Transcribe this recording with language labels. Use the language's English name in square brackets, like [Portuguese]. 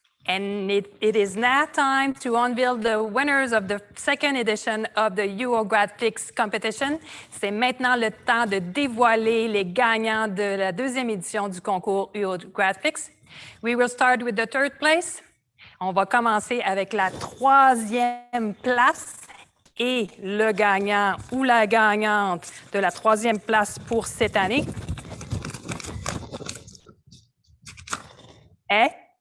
[English] It is now time to unveil the winners of the second edition of the uOGRADflix competition. [French] C'est maintenant le temps de dévoiler les gagnants de la deuxième édition du concours uOGRADflix. [English] We will start with the third place. [French] On va commencer avec la troisième place et le gagnant ou la gagnante de la troisième place pour cette année est